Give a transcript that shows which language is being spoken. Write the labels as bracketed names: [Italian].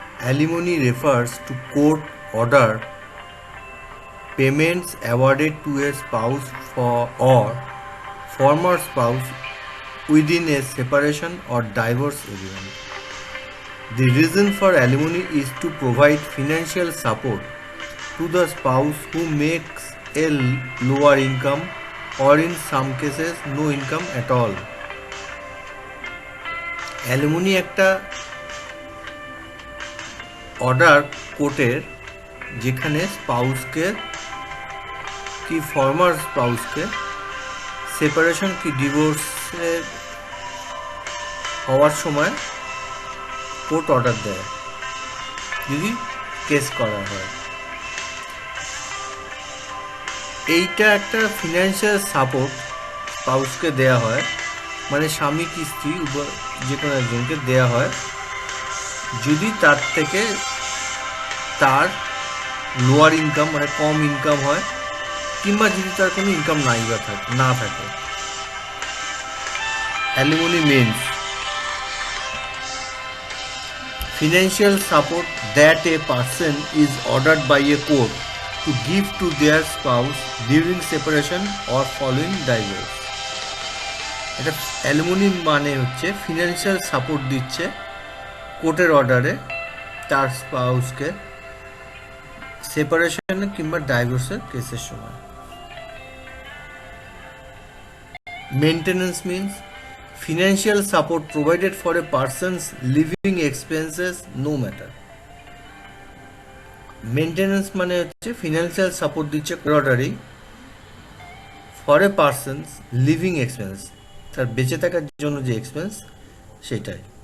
[English] Alimony refers to court order payments awarded to a spouse for or former spouse within a separation or divorce agreement. The reason for alimony is to provide financial support to the spouse who makes a lower income or in some cases no income at all. [Bangla] Alimony একটা order কোর্টের, যেখানে স্পাউসকে কি former স্পাউসকে separation কি ডিভোর্সের হওয়ার সময় court order দেয় যদি কেস করা হয়। এইটা একটা ফিনান্সিয়াল সাপোর্ট স্পাউসকে দেয়া হয়, মানে স্বামী কি স্ত্রী যে কোনো একজনকে দেয়া হয় যদি তার থেকে তার লোয়ার ইনকাম মানে কম ইনকাম হয়, কিংবা যদি তার কোনো ইনকাম না থাকে। [English] Alimony means financial support that a person is ordered by a court to give to their spouse during separation or following divorce. [Bangla] এটা অ্যালিমনি মানে হচ্ছে ফিনান্সিয়াল সাপোর্ট দিচ্ছে কোর্টের অর্ডারে তার স্পাউসকে সেপারেশন কিংবা ডাইভোর্সের কেসের সময়। [English] Maintenance means financial support provided for a person's living expenses no matter. [Bangla] Maintenance মানে হচ্ছে ফিনান্সিয়াল সাপোর্ট দিচ্ছে অর্ডারেই [English] for a person's living expense, [Bangla] তার বেঁচে থাকার জন্য যে এক্সপেন্স সেটাই।